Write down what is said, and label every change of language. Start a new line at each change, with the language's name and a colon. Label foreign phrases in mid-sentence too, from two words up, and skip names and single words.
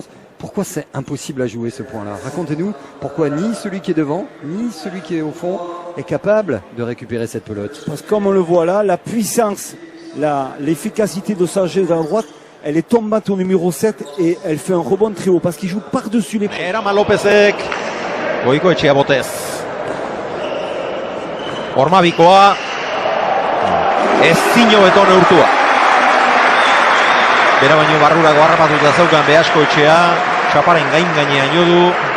French: Pourquoi c'est impossible à jouer ce point-là? Racontez-nous pourquoi ni celui qui est devant, ni celui qui est au fond est capable de récupérer cette pelote. Parce que comme on le voit là, la puissance, l'efficacité de sa jet à droite, elle est tombante au numéro 7 et elle fait un rebond très haut parce qu'il joue par-dessus les...
Basque: Eraman Lopezek, Goikoetxea botez. Ormabikoa, ezin hobeto neurtua. Bera baino barrurago harrapatuta zaukan Beaskoetxea, txaparen gainean jo du.